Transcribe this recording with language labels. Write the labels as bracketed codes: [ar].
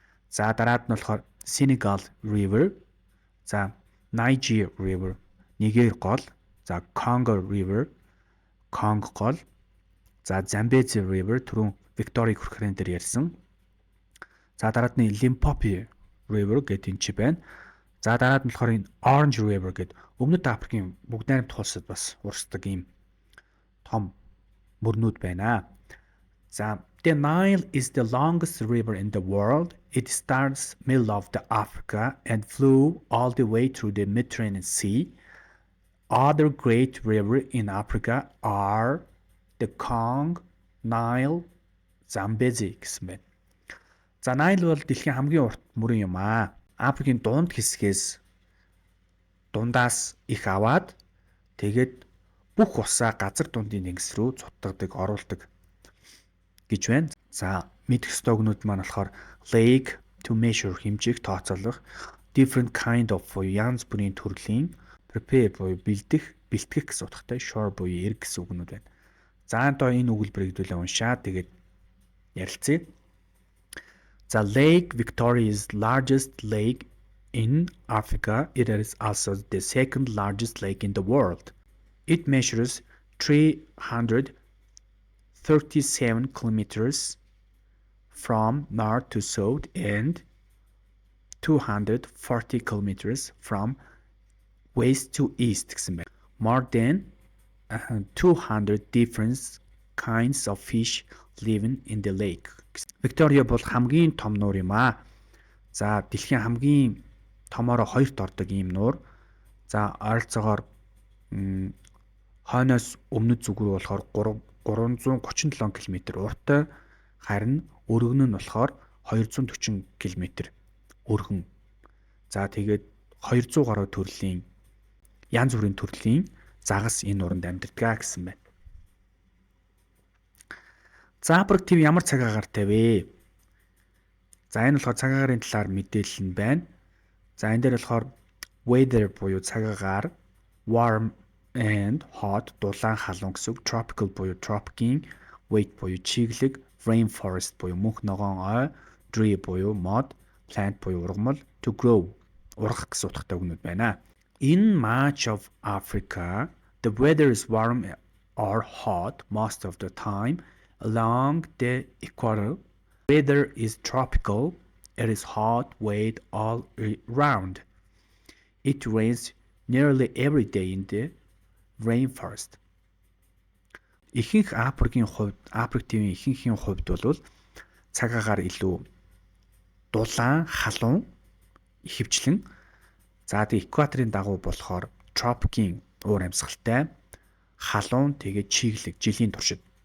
[mn] За дараад нь болохоор Senegal River, за Niger River, Нигер гол, за Congo River, Конго гол, за Zambezi River түрүүн Викторийг хүрхрэн дээр ярьсан. За дараад нь Limpopo River гэдэг энэ ч байна. За дараад нь болохоор энэ Orange River гэдэг өмнөд Африкийн бүгд найрамдах улсад бас урсдаг ийм том мөрнүүд байна. [en] За the Nile is the longest river in the world. It starts middle of the Africa and flew all the way through the Mediterranean Sea. Other great river in Africa are the Congo, Nile, Zambezi [mn] гэсэн байна. За Nile бол дэлхийн хамгийн урт мөрөн юм аа. Африкийн дунд хэсгээс дундаас их аваад тэгээд бүх усаа газар дундын тэнгис рүү цутгадаг, оруулдаг гэж байна. За мэдэх ёстой үгнүүд маань болохоор [en] lake to measure [mn] хэмжээх, тооцоолох, [en] different kind of [mn] буюу янз бүрийн төрлийн, prepare буюу бэлтгэх гэсэн утгатай, shore буюу эрг гэсэн үгнүүд байна. За одоо энэ өгүүлбэрийг хэдүүлээ уншаад тэгээд ярилцъя. [en] The Lake Victoria is largest lake in Africa. It is also the second largest lake in the world. It measures 337 kilometers from north to south and 240 kilometers from west to east [mn] гэсэн байна. [en] More than 200 different kinds of fish living in the lake. [mn] Victoria бол хамгийн том нуур юм аа. За дэлхийн хамгийн томоороо хоёрт ордог ийм нуур. За ойролцоогоор хойноос өмнөд зүг рүү болохоор 337 км урттай, харин өргөн нь болохоор 240 км өргөн. За тэгээд 200 гаруй төрлийн янз бүрийн төрлийн загас энэ нууранд амьдардаг гэсэн байна. За Африк ТV ямар цаг агаартай вэ? За энэ болохоор цаг агаарын талаар мэдээлэл нь байна. За энэ дээр болохоор weather буюу цаг агаар, [en] warm and hot [mn] дулаан халуун гэсэн үг, tropical буюу тропикийн, wet буюу чиглэг, rainforest буюу мөнх ногоон ой, tree буюу мод, plant буюу ургамал, [en] to grow [mn] ургах гэсэн утгатай үгнүүд байна. [en] In much of Africa, the weather is warm or hot most of the time. Along the equator, weather is tropical. It is hot, wet all round. It rains nearly every day in the rainforest. [mn] Ихэнх Африк ТV-ийн ихэнхийн хувьд бол цаг агаар илүү дулаан, халуун, ихэвчлэн. За тэгээ экваторын дагуу болохоор тропикийн уур амьсгалтай, халуун, тэгээ чиглэг, жилийн туршид.